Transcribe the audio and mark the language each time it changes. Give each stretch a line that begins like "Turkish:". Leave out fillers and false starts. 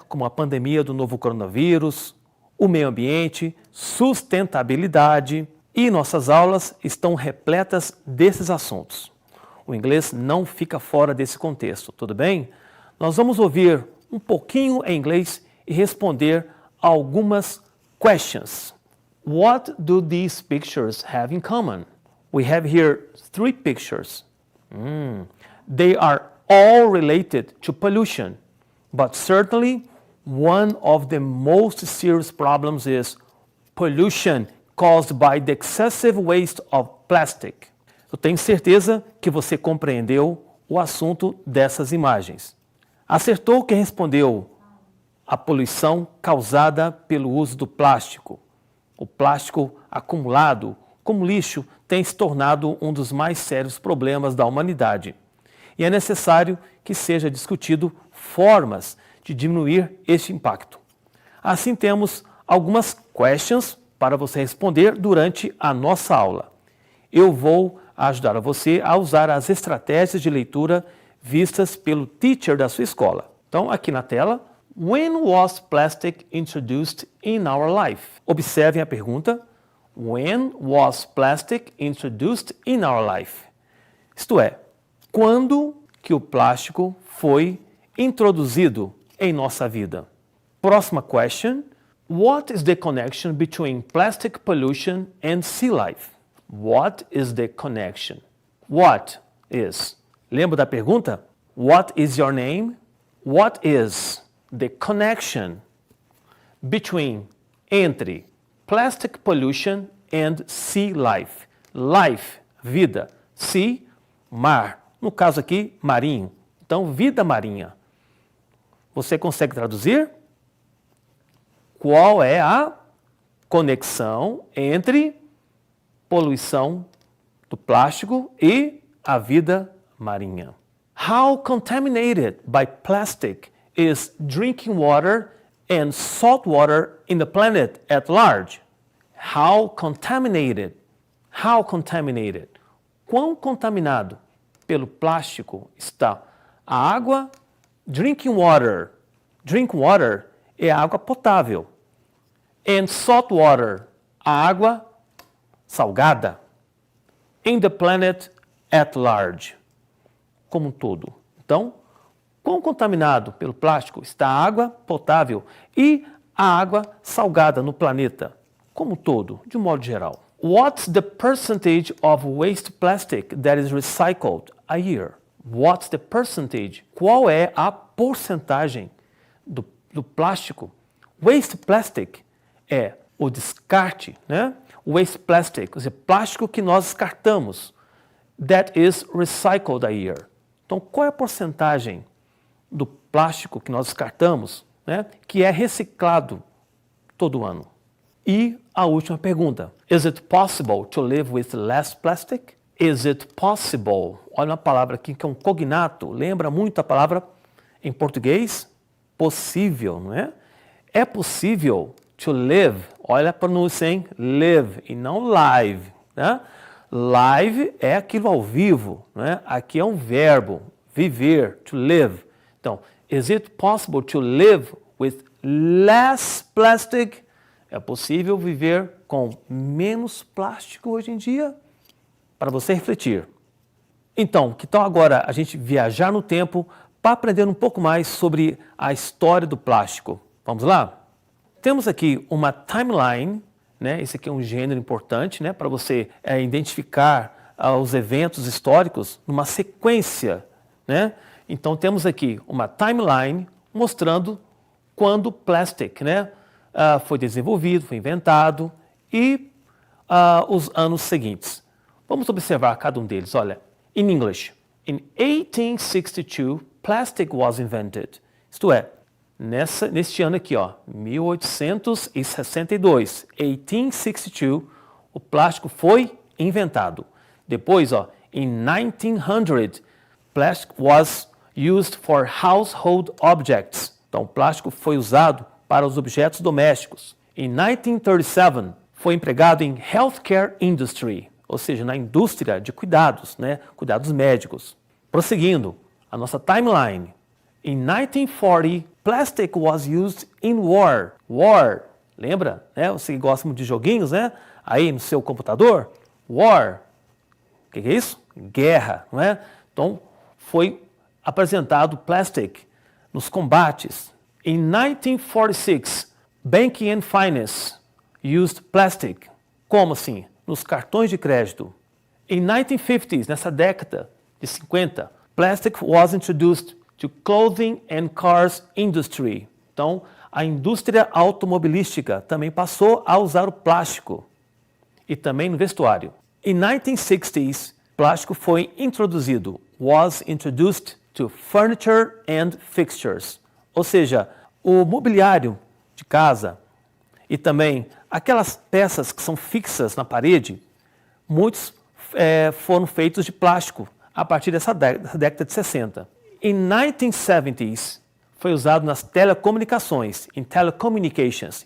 Portuguese: Como a pandemia do novo coronavírus, o meio ambiente, sustentabilidade, e nossas aulas estão repletas desses assuntos. O inglês não fica fora desse contexto, tudo bem? Nós vamos ouvir um pouquinho em inglês e responder algumas questions.
English: What do these pictures have in common? We have here 3 pictures. They are all related to pollution, but certainly one of the most serious problems is pollution caused by the excessive waste of plastic.
Portuguese: Eu tenho certeza que você compreendeu o assunto dessas imagens. Acertou quem respondeu a poluição causada pelo uso do plástico. O plástico acumulado como lixo tem se tornado um dos mais sérios problemas da humanidade. E é necessário que seja discutido formas de diminuir este impacto. Assim temos algumas questions para você responder durante a nossa aula. Eu vou ajudar você a usar as estratégias de leitura vistas pelo teacher da sua escola. Então, aqui na tela,
English: when was plastic introduced in our life?
Portuguese: Observem a pergunta,
English: when was plastic introduced in our life?
Portuguese: Isto é, quando que o plástico foi introduzido em nossa vida? Próxima question.
English: What is the connection between plastic pollution and sea life? What is the connection? What is?
Portuguese: Lembra da pergunta?
English: What is your name? What is the connection between, entre, plastic pollution and sea life? Life, vida.
Portuguese: Sea, mar. No caso aqui, marinho. Então, vida marinha. Você consegue traduzir? Qual é a conexão entre poluição do plástico e a vida marinha?
English: How contaminated by plastic is drinking water and salt water in the planet at large? How contaminated? How contaminated?
Portuguese: Quão contaminado pelo plástico está a água?
English: Drinking water. Drink water
Portuguese: é a água potável.
English: And salt water,
Portuguese: a água salgada.
English: In the planet at large,
Portuguese: como um todo. Então, quão contaminado pelo plástico está a água potável e a água salgada no planeta, como um todo, de um modo geral?
English: What's the percentage of waste plastic that is recycled a year? What's the percentage?
Portuguese: Qual é a porcentagem do plástico? Waste plastic é o descarte, né?
English: Waste plastic,
Portuguese: ou seja, plástico que nós descartamos.
English: That is recycled a year.
Portuguese: Então, qual é a porcentagem do plástico que nós descartamos, né, que é reciclado todo ano? E a última pergunta.
English: Is it possible to live with less plastic? Is it possible?
Portuguese: Olha uma palavra aqui que é um cognato. Lembra muito a palavra em português? Possível, não é? É possível to live. Olha a pronúncia, hein? Live e não live, né? Live é aquilo ao vivo, né? Aqui é um verbo, viver, to live.
English: Então, is it possible to live with less plastic?
Portuguese: É possível viver com menos plástico hoje em dia? Para você refletir. Então, que tal agora a gente viajar no tempo para aprender um pouco mais sobre a história do plástico? Vamos lá? Temos aqui uma timeline, né? Esse aqui é um gênero importante, né? Para você identificar os eventos históricos numa sequência, né? Então temos aqui uma timeline mostrando quando o plastic, né, foi desenvolvido, foi inventado e os anos seguintes. Vamos observar cada um deles.
English: Olha, in English, in 1862, plastic was invented.
Portuguese: Isto é, neste ano aqui, ó, 1862, 1862, o plástico foi inventado. Depois, ó,
English: in 1900, plastic was used for household objects.
Portuguese: Então, o plástico foi usado para os objetos domésticos. In 1937, foi empregado em healthcare industry, ou seja, na indústria de cuidados, né, cuidados médicos. Prosseguindo, a nossa timeline.
English: In 1940, plastic was used in war.
Portuguese: War, lembra? Né? Você gosta muito de joguinhos, né? Aí no seu computador, war. O que é isso? Guerra, não é? Então, foi apresentado plastic nos combates.
English: In 1946, banking and finance used plastic.
Portuguese: Como assim? Nos cartões de crédito.
English: In 1950s,
Portuguese: nessa década de 50,
English: plastic was introduced to clothing and cars industry.
Portuguese: Então, a indústria automobilística também passou a usar o plástico. E também no vestuário. In 1960s, plástico foi introduzido.
English: Was introduced to furniture and fixtures.
Portuguese: Ou seja, o mobiliário de casa e também aquelas peças que são fixas na parede, muitos foram feitos de plástico a partir dessa década de 60. Em 1970s, foi usado nas telecomunicações, em telecommunications.